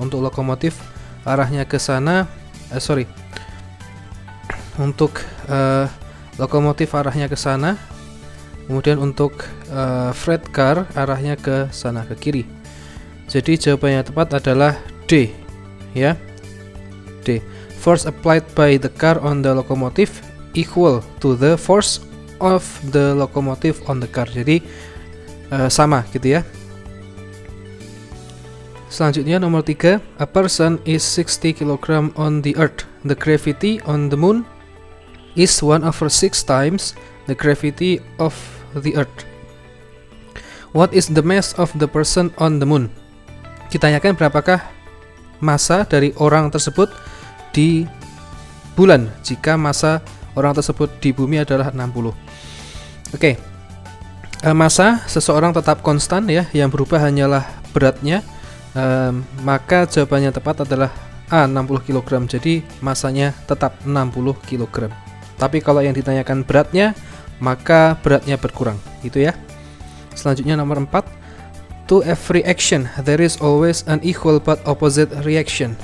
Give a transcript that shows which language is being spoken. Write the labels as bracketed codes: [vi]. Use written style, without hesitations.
[id] Untuk lokomotif arahnya ke sana, untuk lokomotif arahnya ke sana. Kemudian untuk freight car arahnya ke sana, ke kiri. Jadi jawaban yang tepat adalah D, ya. D. [en] Force applied by the car on the locomotive equal to the force of the locomotive on the car. [id] Jadi sama, gitu ya. Selanjutnya nomor 3, [en] a person is 60 kg on the earth. The gravity on the moon is 1/6 times the gravity of the earth. What is the mass of the person on the moon? [id] Ditanyakan berapakah massa dari orang tersebut di bulan jika massa orang tersebut di bumi adalah 60. Oke. Massa seseorang tetap konstan, ya, yang berubah hanyalah beratnya. Maka jawabannya tepat adalah A, 60 kg. Jadi massanya tetap 60 kg. Tapi kalau yang ditanyakan beratnya, maka beratnya berkurang, gitu ya. Selanjutnya nomor 4, [en] to every action there is always an equal but opposite reaction.